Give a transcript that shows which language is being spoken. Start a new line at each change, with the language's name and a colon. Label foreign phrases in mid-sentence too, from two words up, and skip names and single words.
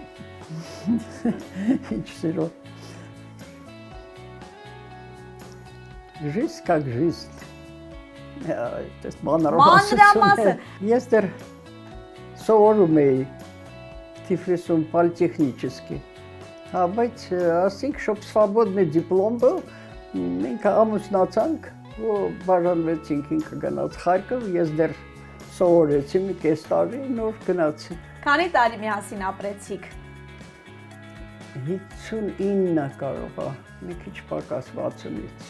Armenian: Ինչ սիրո։
Russian: Жизнь как жизнь։
Armenian: Это մանրամասը։ Ես դեռ սովորում էի
Russian: Тифлисом политехнический.
Armenian: Բայց ասենք,
Russian: чтоб свободный диплом был,
Armenian: մենք ամուսնացանք, բաժանվեցինք, ինքը գնաց Խարկով, ես դեռ սովորեցի մի կես տարի, նոր գնացի։ Քանի տարի միասին ապրեցիք։ 59 կարող է, մի քիչ պակաս 60-ից։